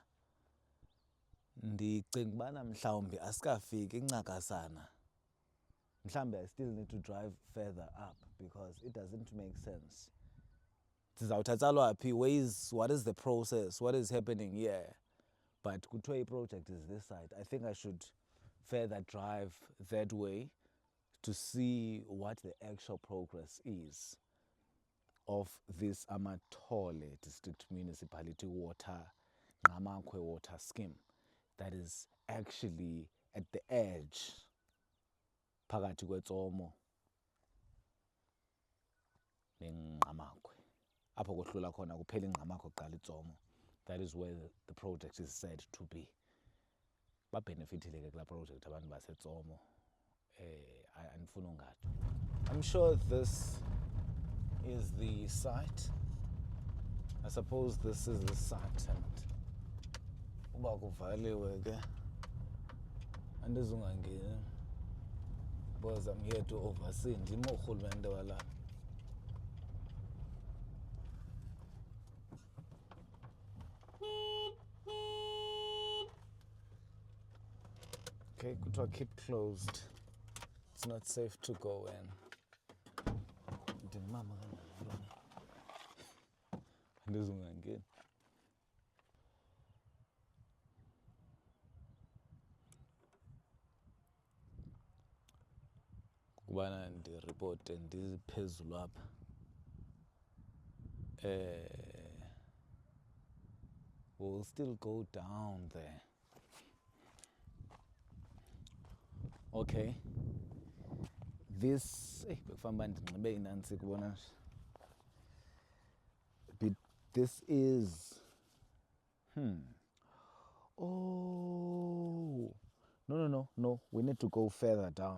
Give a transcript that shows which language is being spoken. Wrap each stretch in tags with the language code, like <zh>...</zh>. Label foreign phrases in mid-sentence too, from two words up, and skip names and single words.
<xh>Ndicinga ubana mhlawumbi asikafiki incakasana.</xh> <en>Mhlawumbi I still need to drive further up because it doesn't make sense.</en> <xh>Sizawuthi atsalwa phi?</xh> <en>What is the process? What is happening here? But kuthiwe project is this side. I think I should further drive that way to see what the actual progress is of this Amathole District Municipality Ngqamakwe water scheme that is actually at the edge</en> <xh>phakathi kweTsomo neNgqamakwe. Apho kohlula khona kuphela iNgqamakwe kuqala iTsomo.</xh> <en>That is where the project is said to be.</en> <xh>Babenefitile ke kula project abantu baseTsomo. Andifuna ungathi.</xh> <en>I'm sure this is the site. I suppose this is the site, and</en> <xh>uba kuvaliwe ke andizungangeni</xh> <en>because I'm here to oversee.</en> <xh>Ndim urhulumente walapha. Okay, kuthiwa</xh> <en>keep closed. It's not safe to go in.</en> <xh>Ndimama kanjani? Andizungangeni. Kubana ndireport ndiphezulu apha.</xh> <en>We'll still go down there. Okay. This this is oh no, we need to go further down.</en>